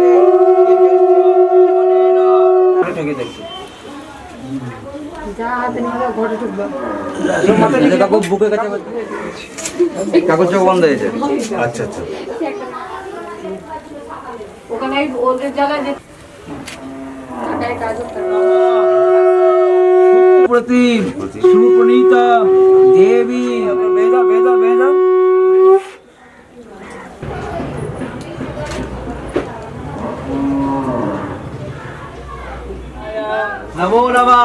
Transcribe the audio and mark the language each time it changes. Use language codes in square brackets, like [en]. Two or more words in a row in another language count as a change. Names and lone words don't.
[bn] কাগজ বন্ধ হয়েছে। আচ্ছা আচ্ছা ওখানে ওদের জায়গায় যে [sa] प्रति सुप्रणीता देवी वेदा वेदा वेदा नमो नमः।